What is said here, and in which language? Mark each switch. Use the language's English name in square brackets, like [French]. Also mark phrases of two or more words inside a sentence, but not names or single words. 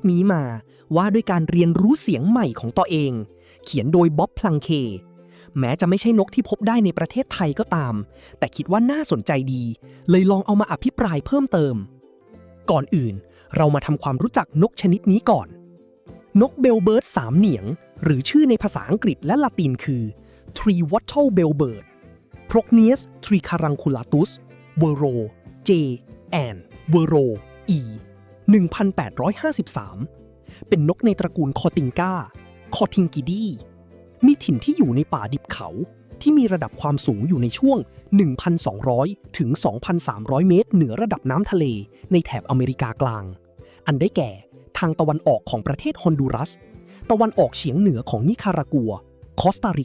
[Thai] นี้มาว่าด้วยการเรียนรู้เสียงใหม่ของตัวเองเขียนโดยบ๊อบพลังเคแม้จะไม่ใช่นกที่พบได้ในประเทศไทยก็ตามแต่คิดว่าน่าสนใจดีเลยลองเอามาอภิปรายเพิ่มเติมก่อนอื่นเรามาทำความรู้จักนกชนิดนี้ก่อนนกเบลเบิร์ดสามเหนียงหรือชื่อในภาษาอังกฤษและละตินคือ [English] Three-wattle bellbird [Thai] Procneus tricaranculus Verro J and Verro E 1853 เป็นนกในตระกูลคอติงกาคอทิงกิดีมีถิ่นที่อยู่ในป่าดิบเขาที่มีระดับความสูงอยู่ในช่วง 1,200 ถึง 2,300 เมตรเหนือระดับน้ำทะ เลในแถบอเมริกากลางอันได้แก่ทางตะวันออกของประเทศฮอนดูรัสตะวันออกเฉียงเหนือของนิคารากัวคอสตาริ